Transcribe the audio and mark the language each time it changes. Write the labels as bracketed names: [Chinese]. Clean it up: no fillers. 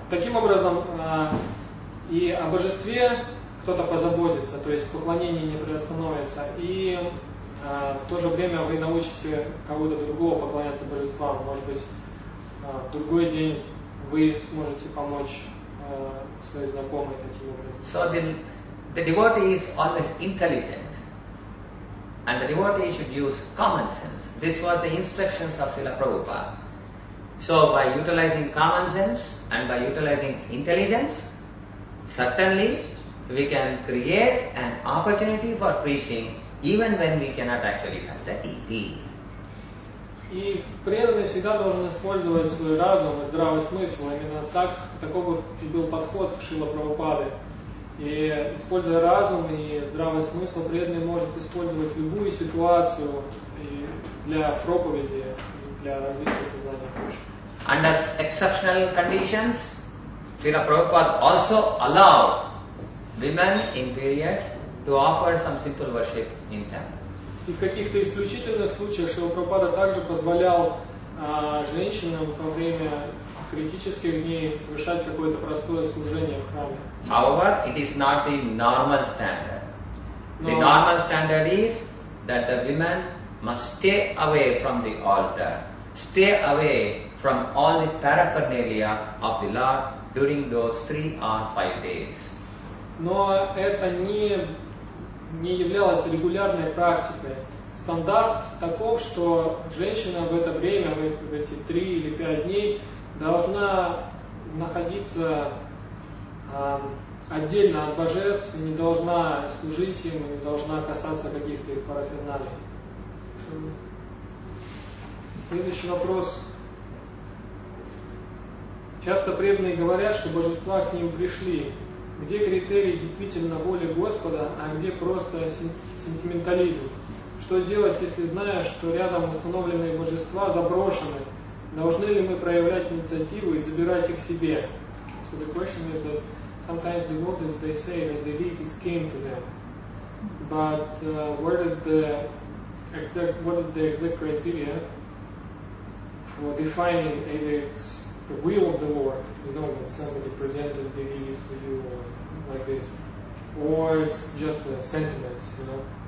[Russian] Таким образом, и о божестве кто-то позаботится, то есть поклонение не приостановится, и в то же время вы научите кого-то другого поклоняться божествам. Может быть, в другой день вы сможете помочь своей знакомой таким образом. [English] So the devotee is always intelligent, and the devotee should use common sense. This was the instructions of Srila Prabhupada. So by utilizing common sense and by utilizing intelligence, certainly we can create an opportunity for preaching even when we cannot actually touch the deity. [Russian] И преданный всегда должен использовать свой разум и здравый смысл. Именно такой был подход Шрила Прабхупады. И используя разум и здравый смысл, преданный может использовать любую ситуацию для проповеди, для развития сознания Кришны. [English] Under exceptional conditions, Srila Prabhupada also allowed women in periods to offer some simple worship in temple. [Russian] И в каких-то исключительных случаях Шрила Прабхупада также позволял женщинам во время критических дней совершать какое-то простое служение в храме. [English] However, it is not the normal standard. The normal standard is that the women must stay away from the altar, stay away from all the paraphernalia of the Lord during those 3 or 5 days. [Russian] Но это не являлось регулярной практикой. Стандарт таков, что женщина в это время, в эти 3 или 5 дней, должна находиться отдельно от божеств, не должна служить им, не должна касаться каких-то их параферналий. Следующий вопрос. Часто преданные говорят, что божества к ним пришли. Где критерий действительно воли Господа, а где просто сентиментализм? Что делать, если знаешь, что рядом установленные божества заброшены? Должны ли мы проявлять инициативу и забирать их себе? [English] So the question is that sometimes devotees they say that the deities came to them, but what is the exact criteria for defining either it's the will of the Lord, you know, that somebody presented the deities to you or like this, or it's just a sentiment, you know.